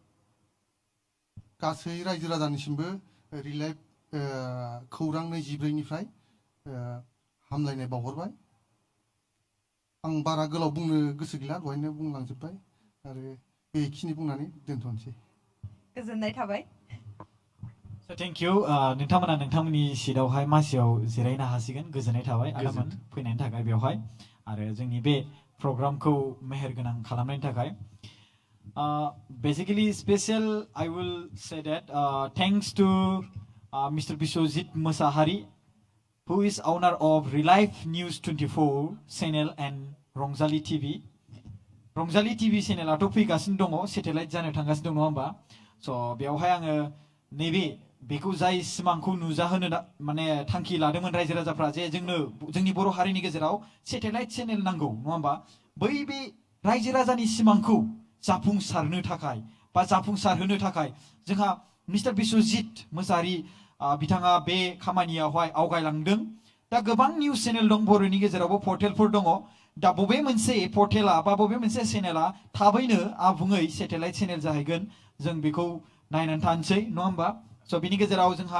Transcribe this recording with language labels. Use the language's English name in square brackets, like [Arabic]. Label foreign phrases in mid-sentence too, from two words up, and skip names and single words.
[Bodo] गासै रायजो राजानिसिमबो रिलाइभ खौरां 24 निफ्राय हामलायनाय बावहरबाय आं बारा गोलाव बुंनो गोसो गैला दहायनो बुंलांजोब्बाय आरो बेखिनि बुंनानै दोनथ'नोसै गोजोननाय थाबाय [English] thank you [Bodo] नोंथांमोना नोंथांमोननि सिटआवहाय मासियाव जिरायनो हासिगोन गोजोननाय थाबाय आदामोन फैनायनि थाखाय बेवहाय आरो जोंनि बे प्रग्रामखौ मेहेरगोनां खालामनायनि थाखाय [English] basically special I will say that thanks to Mr. Biswajit Musahari, who is owner of Relife News 24 channel and Rongzali TV. [Bodo] Rongzali TV channel ato फैगासिनो दङ satellite जानो थांगासिनो दङ नङा होमबा so बेवहाय आङो नैबे बेखौ जाय सिमांखौ नुजाहोनो माने थांखि लादोंमोन रायजो राजाफ्रा जे जोंनि बर' हारिनि गेजेराव [English] satellite channel [Bodo] नांगौ नङा होमबा बै बे रायजो राजानि सिमांखौ जाफुंसारनो थाखाय बा जाफुंसारहोनो थाखाय जोंहा मिस्टार बिश्वजित मुसाहारि बिथाङा बे खामानियावहाय आवगायलांदों दा गोबां [English] news channel [Bodo] दं बर'नि गेजेरावबो पर्टेलफोर दङ दा बबे मोनसे पर्टेला बा बबे मोनसे चेनेला थाबैनो आबुङै [English] satellite channel [Bodo] जाहैगोन जों बेखौ नायनानै थानोसै नङा होमबा स' बिनि गेजेराव